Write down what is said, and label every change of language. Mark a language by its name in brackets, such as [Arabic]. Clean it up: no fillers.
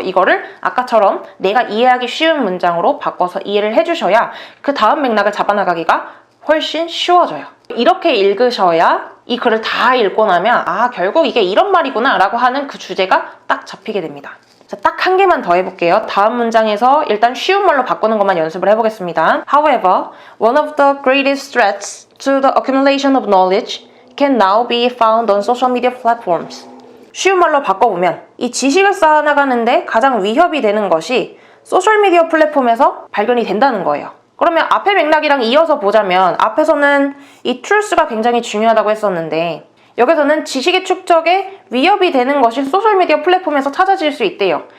[Korean] 이거를 아까처럼 내가 이해하기 쉬운 문장으로 바꿔서 이해를 해주셔야 그 다음 맥락을 잡아나가기가 훨씬 쉬워져요. 이렇게 읽으셔야 이 글을 다 읽고 나면 아, 결국 이게 이런 말이구나 라고 하는 그 주제가 딱 잡히게 됩니다. 자, 딱 한 개만 더 해볼게요. 다음 문장에서 일단 쉬운 말로 바꾸는 것만 연습을 해보겠습니다. [English] However, one of the greatest threats to the accumulation of knowledge can now be found on social media platforms. [Korean] 쉬운 말로 바꿔보면 이 지식을 쌓아나가는데 가장 위협이 되는 것이 소셜미디어 플랫폼에서 발견이 된다는 거예요. 그러면 앞에 맥락이랑 이어서 보자면 앞에서는 이 truth가 굉장히 중요하다고 했었는데 여기서는 지식의 축적에 위협이 되는 것이 소셜미디어 플랫폼에서 찾아질 수 있대요.